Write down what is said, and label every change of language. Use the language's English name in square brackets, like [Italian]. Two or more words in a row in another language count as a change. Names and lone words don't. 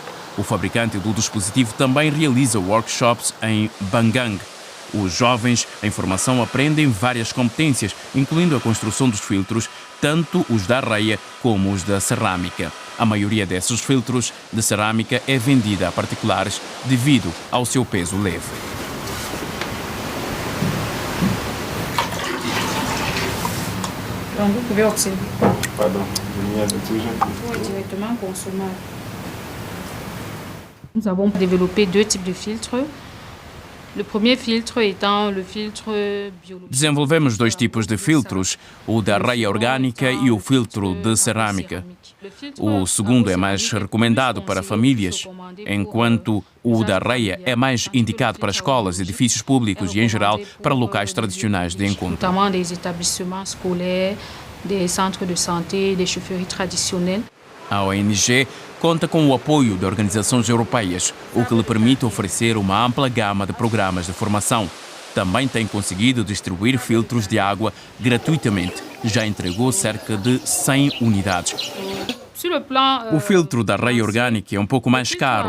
[Portuguese] O fabricante do dispositivo também realiza workshops em Bangang. Os jovens em formação aprendem várias competências, incluindo a construção dos filtros, tanto os da areia como os da cerâmica. A maioria desses filtros de cerâmica é vendida a particulares devido ao seu peso leve. [French] Donc vous pouvez observer. Pardon, directement consommer. Nous avons développé 2 types de filtres. [Portuguese] O primeiro filtro então o filtro biológico. Desenvolvemos 2 tipos de filtros, o da areia orgânica e o filtro de cerâmica. O segundo é mais recomendado para famílias, enquanto o da areia é mais indicado para escolas, edifícios públicos e, em geral, para locais tradicionais de encontro. [French] Notamment des établissements scolaires, des centres de santé, des chaufferies traditionnelles. [Portuguese] A ONG conta com o apoio de organizações europeias, o que lhe permite oferecer uma ampla gama de programas de formação. Também tem conseguido distribuir filtros de água gratuitamente. Já entregou cerca de 100 unidades. O filtro da areia orgânica é um pouco mais caro.